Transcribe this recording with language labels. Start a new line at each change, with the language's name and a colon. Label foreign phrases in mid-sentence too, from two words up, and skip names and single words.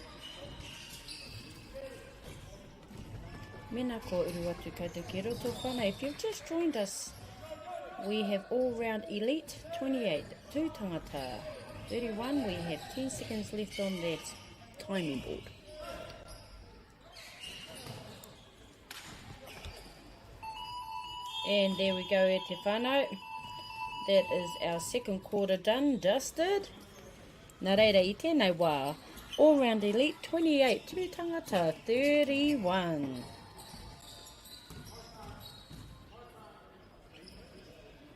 Māori: Mena ko uru atu koutou ki roto whana.
English: If you've just joined us, we have all-round elite 28, 2 tangata 31. We have 10 seconds left on that timing board. And there we go,
Māori: Te Whānau.
English: That is our second quarter done, dusted.
Māori: Nā reira I tēnei wā.
English: All-round elite 28, 2 tangata 31.